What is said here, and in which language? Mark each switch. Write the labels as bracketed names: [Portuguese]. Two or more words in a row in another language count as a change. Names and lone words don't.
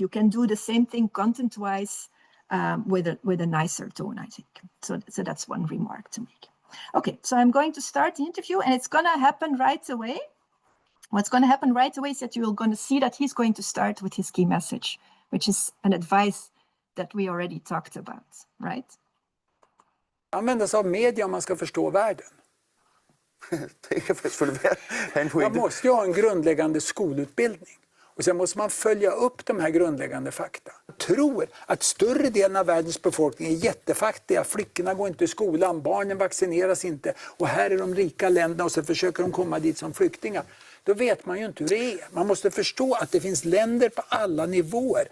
[English] You can do the same thing content-wise with a nicer tone, I think. So that's one remark to make. Okay, so I'm going to start the interview, and it's gonna happen right away. what's going to happen right away is that you're going to see that he's going to start with his key message, which is an advice that we already talked about, right? [Swedish] Använda sig av media om man ska förstå världen. [Danish] Det kan selvfølgelig være en pointe. [Swedish] Man måste ju ha en grundläggande skolutbildning. Och sen måste man följa upp de här grundläggande fakta. Jag tror att större delen av världens befolkning är jättefattiga. Flickorna går inte i skolan, barnen vaccineras inte. Och här är de rika länderna och så försöker de komma dit som flyktingar. Då vet man ju inte hur det är. Man måste förstå att det finns länder på alla nivåer.